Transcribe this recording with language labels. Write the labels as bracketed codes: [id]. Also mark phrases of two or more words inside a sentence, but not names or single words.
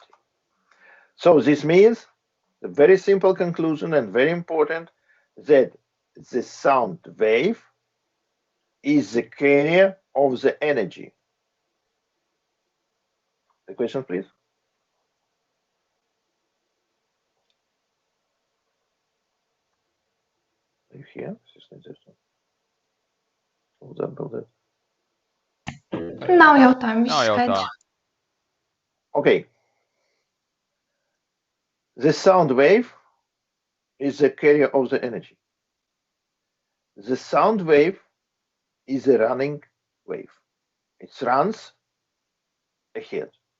[en] So this means the very simple conclusion and very important, that the sound wave is the carrier of the energy. The question, please. Are you here? [lv] Nav jautājumu, viss Nav skaidrs. jautājumu. [en] Okay. The sound wave is the carrier of the energy. The sound wave is a running wave. It runs ahead.